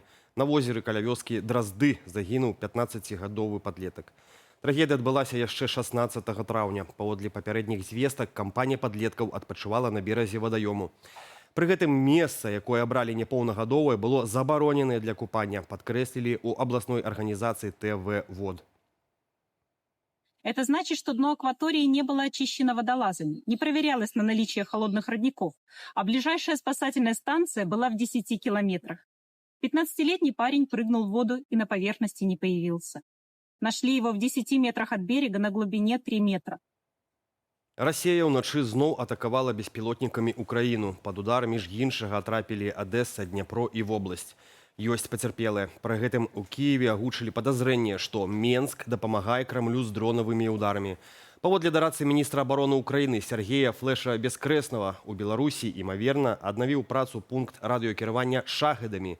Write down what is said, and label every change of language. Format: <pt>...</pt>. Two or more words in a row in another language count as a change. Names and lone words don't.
<be>На возеры каля вёскі Дразды загінуў 15гадовы падлетак. Трагедыя адбылася яшчэ 16 траўня. Паводле папярэдніх звестак, кампанія падлеткаў адпачывала на беразе вадаёму. Пры гэтым месца, якое абралі непоўнагадовае, было забароненае для купання, падкрэслілі ў абласной арганізацыі ТВ «Вод».</be> <ru>Это значит, что дно акватории не было очищено водолазами, не проверялось на наличие холодных родников, а ближайшая спасательная станция была в 10 километрах. 15-летний парень прыгнул в воду и на поверхности не появился. Нашли его в 10 метрах от берега на глубине 3 метра.</ru> <be>Расія ўначы зноў атакавала беспілотнікамі Украіну. Пад удар між іншага трапілі Адэса, Дняпро і вобласць. Ёсць пацярпелыя. Пры гэтым у Кіеве агучылі падазрэнне, што Менск дапамагае Крамлю з дронавымі ўдарамі. Паводле дарацы міністра абароны Украіны Сергея Флэша Бескрэснава, у Беларусі, імаверна, аднавіў працу пункт радыёкіравання шахедамі.</be>